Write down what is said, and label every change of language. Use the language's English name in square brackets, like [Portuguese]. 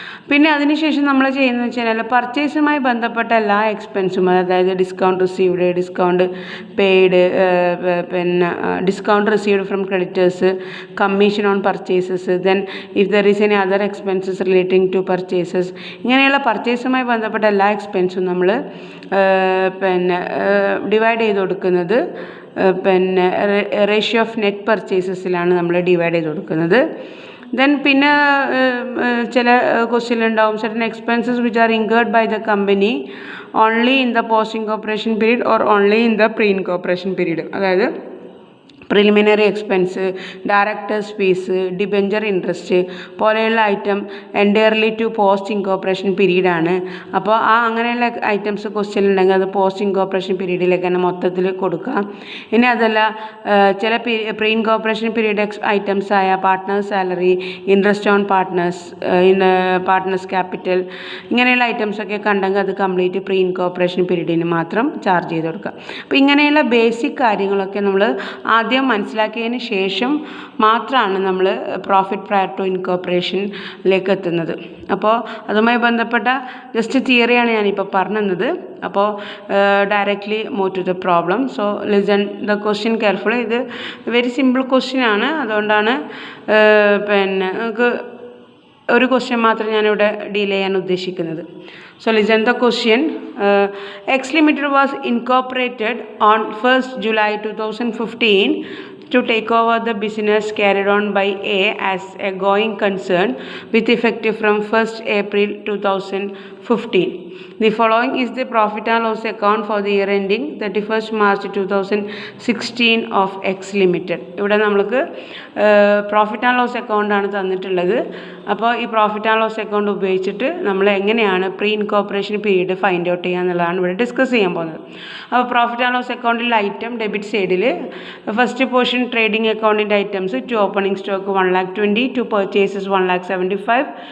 [Malayalam] പിന്നെ അതിനുശേഷം നമ്മൾ ചെയ്യുന്നത് വെച്ചാൽ പർച്ചേസുമായി ബന്ധപ്പെട്ട എല്ലാ എക്സ്പെൻസും, അതായത് ഡിസ്കൗണ്ട് റിസീവ്ഡ്, ഡിസ്കൗണ്ട് പെയ്ഡ്, പിന്നെ discount received from creditors, commission on purchases, [English] then if there is any other expenses relating to purchases, [Malayalam] ഇങ്ങനെയുള്ള പർച്ചേസുമായി ബന്ധപ്പെട്ട എല്ലാ എക്സ്പെൻസും നമ്മൾ പിന്നെ ഡിവൈഡ് ചെയ്ത് കൊടുക്കുന്നത് പിന്നെ റേഷ്യോ ഓഫ് നെറ്റ് പർച്ചേസസിലാണ് നമ്മൾ ഡിവൈഡ് ചെയ്ത് കൊടുക്കുന്നത്. ദെൻ പിന്നെ ചില ക്വസ്റ്റ്യൻ ഉണ്ടാവും, [English] certain expenses which are incurred by the company only in the post incorporation period [Malayalam] or only in the pre incorporation period, അതായത് preliminary expense, directors fees, debenture interest പോലെയുള്ള item entirely to post incorporation പീരീഡാണ്. അപ്പോൾ അങ്ങനെയുള്ള items question ഉണ്ടെങ്കിൽ അത് post incorporation പീരീഡിലേക്ക് തന്നെ മൊത്തത്തിൽ കൊടുക്കാം. ഇനി അതല്ല ചില പ്രീ ഇൻകോർപ്പറേഷൻ പീരീഡ് ഐറ്റംസ് ആയ partners salary, interest on partners capital, ഇങ്ങനെയുള്ള ഐറ്റംസൊക്കെ കണ്ടെങ്കിൽ അത് കംപ്ലീറ്റ് പ്രീ ഇൻകോർപ്പറേഷൻ പീരീഡിന് മാത്രം ചാർജ് ചെയ്ത് കൊടുക്കുക. അപ്പോൾ ഇങ്ങനെയുള്ള ബേസിക് കാര്യങ്ങളൊക്കെ നമ്മൾ ആദ്യം മനസ്സിലാക്കിയതിന് ശേഷം മാത്രമാണ് നമ്മൾ പ്രോഫിറ്റ് പ്രയർ ടു ഇൻകോർപ്പറേഷനിലേക്ക് എത്തുന്നത്. അപ്പോൾ അതുമായി ബന്ധപ്പെട്ട ജസ്റ്റ് തിയറിയാണ് ഞാനിപ്പോൾ പറഞ്ഞത്. അപ്പോൾ [English] Directly move to the problem. So listen the question carefully. [Malayalam] ഇത് വെരി സിമ്പിൾ ക്വസ്റ്റ്യൻ ആണ്, അതുകൊണ്ടാണ് പിന്നെ നമുക്ക് ഒരു ക്വസ്റ്റ്യൻ മാത്രം ഞാനിവിടെ ഡീൽ ചെയ്യാൻ ഉദ്ദേശിക്കുന്നത്. [English] So listen the question. X Limited was incorporated on 1st July 2015 to take over the business carried on by A as a going concern with effective from 1st April 2015. The following is the profit and loss account for the year ending 31st March 2016 of X Limited. [Malayalam] ഇവിടെ നമ്മൾക്ക് profit and loss account ആണ് തന്നിട്ടുള്ളത്. അപ്പോൾ ഈ profit and loss account ഉപയോഗിച്ചിട്ട് നമ്മൾ എങ്ങനെയാണ് pre incorporation period find out ചെയ്യുക എന്നുള്ളതാണ് ഇവിടെ ഡിസ്കസ് ചെയ്യാൻ പോകുന്നത്. അപ്പോൾ പ്രോഫിറ്റ് ആൻഡ് ലോസ് അക്കൗണ്ടിൽ ഐറ്റം ഡെബിറ്റ് സൈഡിൽ ഫസ്റ്റ് പോർഷൻ ട്രേഡിംഗ് അക്കൗണ്ടിൻ്റെ items to opening stock 1,20,000, to purchases 1,75,000.